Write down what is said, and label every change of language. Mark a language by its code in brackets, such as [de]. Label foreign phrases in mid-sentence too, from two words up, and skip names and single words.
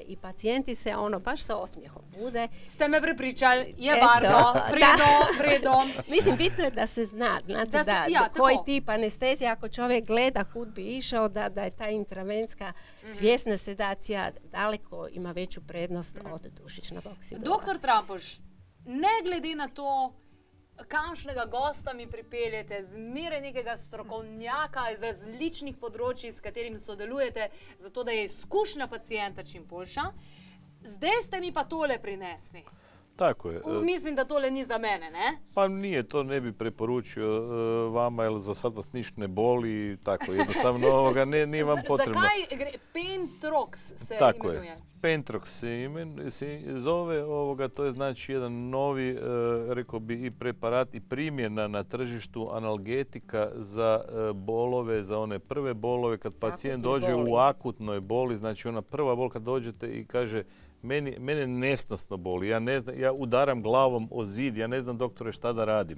[hr] I pacijenti se baš sa osmijehom bude. [sl] Ste me prepričali, je varno, predom. [hr] Mislim, bitno je da se zna, znate koji tip anestezije, ako čovjek gleda kud bi išao, da je ta intravenska svjesna sedacija daleko ima veću prednost od dušičnog oksidula. [sl] Doktor Trampuš, ne glede na to, kakšnega gosta mi pripeljete, zmeraj nekega strokovnjaka iz različnih področji, s katerim sodelujete, zato da je izkušnja pacijenta čim boljša. Zdaj ste mi pa tole prinesli. Tako je. Mislim, da tole ni za mene, ne? [hr] Pa nije, to ne bi preporučio vama, jer za sad vas ništa ne boli, tako jednostavno nije vam potrebno. [sl] Zakaj gre? Pentrox se tako imenuje. Je. [hr] Pentrox se zove, to je znači jedan novi, rekao bi, i preparat i primjena na tržištu analgetika za bolove, za one prve bolove, kad pacijent dođe u akutnoj boli, znači ona prva bol kad dođete i kaže mene nesnosno boli, ja udaram glavom o zid, ja ne znam doktore šta da radim.